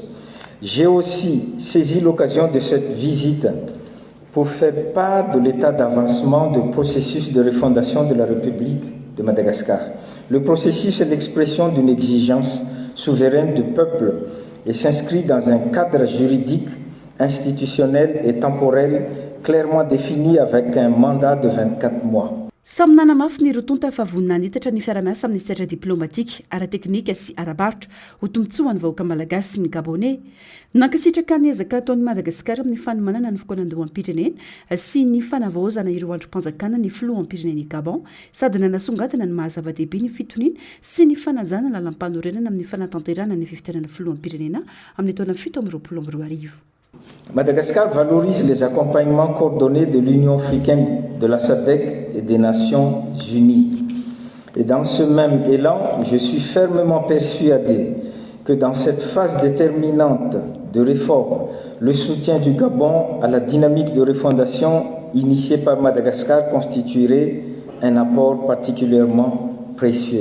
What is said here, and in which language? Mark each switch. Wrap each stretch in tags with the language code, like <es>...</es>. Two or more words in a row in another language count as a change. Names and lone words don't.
<fr>J'ai aussi saisi l'occasion de cette visite pour faire part de l'état d'avancement du processus de refondation de la République de Madagascar. Le processus est l'expression d'une exigence souveraine du peuple et s'inscrit dans un cadre juridique, institutionnel et temporel clairement défini avec un mandat de 24 mois.</fr> <mg>Samy nanamafy ny rotonta fa vonina nitatra ny fiara-miasa amin'ny sehatra diplomatika ara-teknika sy ara-barotra ho tombotsoa ny vahoaka malagasy sy ny gabonais nankasitraka ny ezaka ataon'ny Madagasikara amin'ny fanomanana ny fokonan-doham-pirenena sy ny fanavaozana ireo androm-panjakana ny filohampireneny Gabon sady nanasongadina ny mahazava-dehibe ny fitoniana sy ny fanajana lalam-panorenana amin'ny fanatanterana ny fifidianana filohampirenena amin'ny taona 2022.</mg> <fr>Madagascar valorise les accompagnements coordonnés de l'Union africaine, de la SADC et des Nations unies. Et dans ce même élan, je suis fermement persuadé que dans cette phase déterminante de réforme, le soutien du Gabon à la dynamique de refondation initiée par Madagascar constituerait un apport particulièrement précieux.</fr>